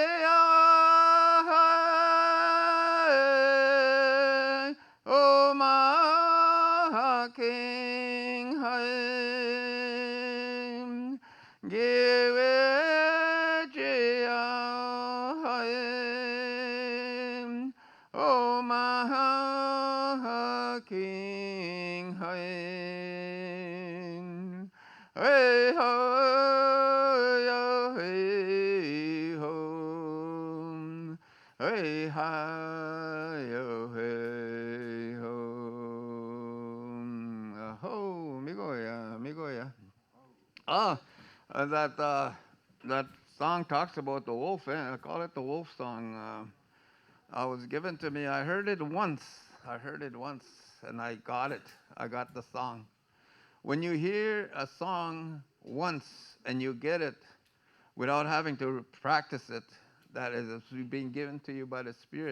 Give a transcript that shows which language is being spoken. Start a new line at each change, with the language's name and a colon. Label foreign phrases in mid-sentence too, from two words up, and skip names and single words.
English: oh my King, give it oh my King, hey ho, yo, hey ho, hey hi, yo, hey ho, ho, migoya. Ah, that song talks about the wolf. I call it the wolf song. Was given to me. I heard it once. And I got it. I got the song. When you hear a song once and you get it without having to practice it, that is being given to you by the Spirit.